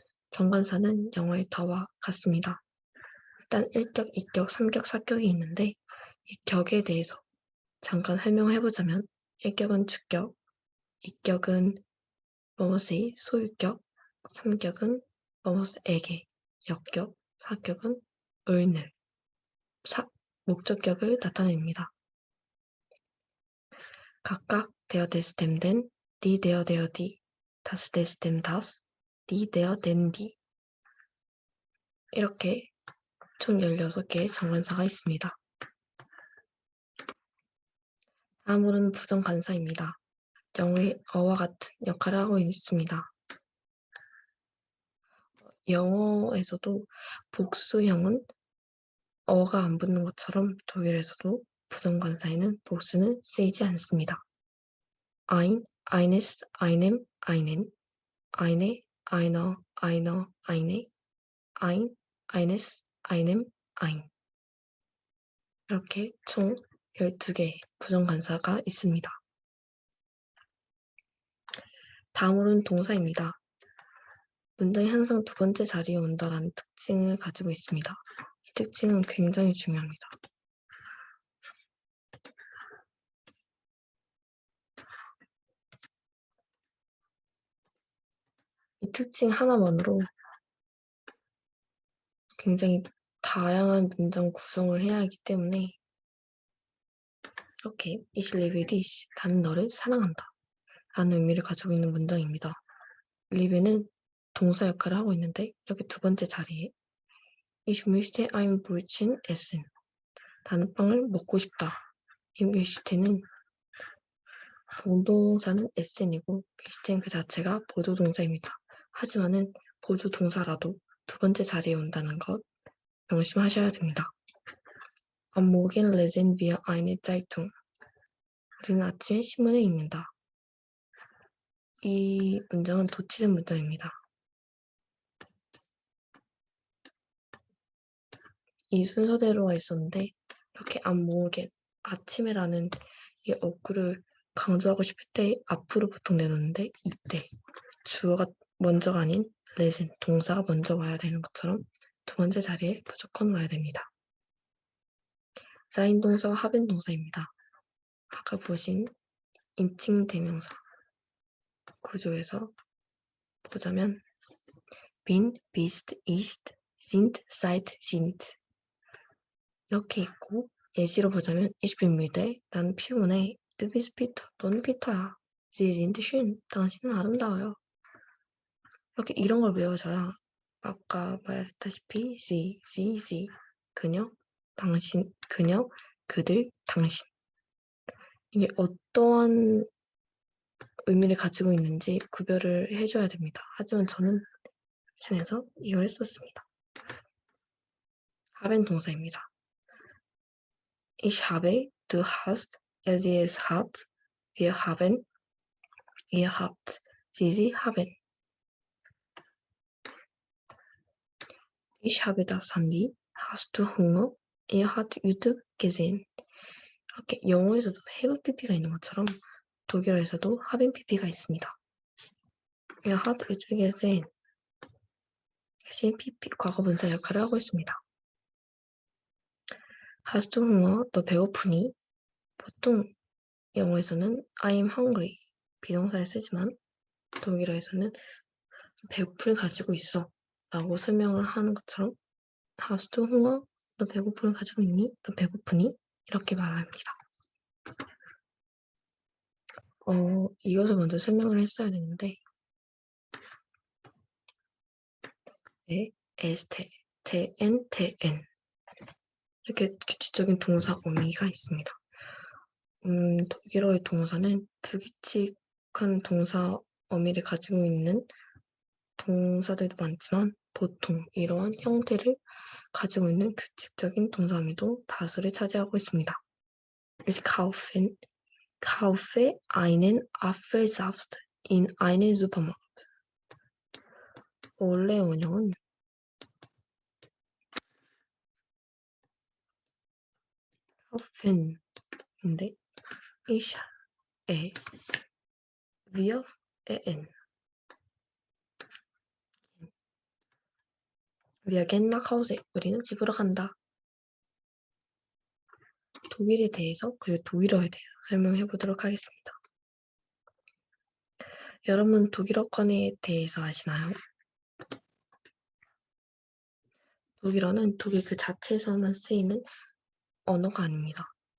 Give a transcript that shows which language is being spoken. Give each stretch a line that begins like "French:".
Korean: 정관사는 영어의 더와 같습니다. 일단 1격, 2격, 3격, 4격이 있는데 이 격에 대해서 잠깐 설명해보자면 1격은 주격, 2격은 뭐뭐의 소유격, 3격은 뭐뭐에게 역격, 4격은 을늘, 목적격을 나타냅니다.
German: 각각 der des dem den, die der die, das des dem das, die der den die
Korean: 이렇게 총 16개의 정관사가 있습니다. 다음으로는 부정관사입니다. 영어의 어와 같은 역할을 하고 있습니다. 영어에서도 복수형은 어가 안 붙는 것처럼 독일에서도 부정관사에는 복수는 쓰이지 않습니다.
German: ein, eines, einem, einen, eine, einer, einer, eine, ein, eines, einem, ein
Korean: 이렇게 총 12개의 부정관사가 있습니다. 다음으로는 동사입니다. 문장이 항상 두 번째 자리에 온다라는 특징을 가지고 있습니다. 이 특징은 굉장히 중요합니다. 이 특징 하나만으로 굉장히 다양한 문장 구성을 해야 하기 때문에 이렇게
German: Ich liebe dich,
Korean: 나는 너를 사랑한다 라는 의미를 가지고 있는 문장입니다. liebe는 동사 역할을 하고 있는데 이렇게 두 번째 자리에
German: Ich möchte ein Brötchen essen,
Korean: 나는 빵을 먹고 싶다. 이 möchte는 본동사는 essen이고 möchten 그 자체가 보조동사입니다. 하지만은 보조동사라도 두 번째 자리에 온다는 것 명심하셔야 됩니다.
German: Am Morgen lesen wir eine Zeitung.
Korean: 우리는 아침에 신문을 읽는다. 이 문장은 도치된 문장입니다. 이 순서대로가 있었는데 이렇게 안 모으게 아침에라는 이 어구를 강조하고 싶을 때 앞으로 보통 내놓는데 이때 주어가 먼저가 아닌 let은 동사가 먼저 와야 되는 것처럼 두 번째 자리에 무조건 와야 됩니다. 쌓인 동사와 하벤 동사입니다. 아까 보신 인칭 대명사 구조에서 보자면
German: bin, bist, ist, sind, seid, sind
Korean: 이렇게 있고 예시로 보자면
German: Ich bin müde,
Korean: 난 피곤해.
German: Du bist Peter,
Korean: 넌 피터야.
German: Sie sind schön,
Korean: 당신은 아름다워요. 이렇게 이런 걸 외워줘야 아까 말했다시피 sie, 그녀, 당신, 그녀, 그들, 당신 이게 어떠한 의미를 가지고 있는지 구별을 해줘야 됩니다. 하지만 저는 중에서 이걸 했었습니다. haben 동사입니다.
German: Ich habe, du hast, sie es hat, wir haben, ihr habt, sie haben. Ich habe das Handy, hast du Hunger, hat YouTube gesehen.
Korean: 이렇게 영어에서도 have pp가 있는 것처럼 독일어에서도 haben pp가 있습니다. hat YouTube gesehen 대신 pp 과거분사 역할을 하고 있습니다.
German: Hast du Hunger,
Korean: 너 배고프니? 보통 영어에서는
English: I'm hungry
Korean: 비동사를 쓰지만 독일어에서는 배고픔을 가지고 있어 라고 설명을 하는 것처럼
German: Hast du Hunger?
Korean: 너 배고픔을 가지고 있니? 너 배고프니? 이렇게 말합니다. 이것을 먼저 설명을 했어야 되는데 네, 에스테, tn, tn 이렇게 규칙적인 동사 어미가 있습니다. 독일어의 동사는 불규칙한 동사 어미를 가지고 있는 동사들도 많지만 보통 이러한 형태를 가지고 있는 규칙적인 동사 어미도 다수를 차지하고 있습니다.
German: Ich kaufe einen Apfelsaft in einem Supermarkt.
Korean: 원래 원형은
German: kaufen인데 ich, wir, en Wir gehen nach Hause.
Korean: 우리는 집으로 간다. 독일에 대해서 그리고 독일어에 대해서 설명해 보도록 하겠습니다. 여러분 독일어권에 대해서 아시나요? 독일어는 독일 그 자체에서만 쓰이는 언어가 아닙니다.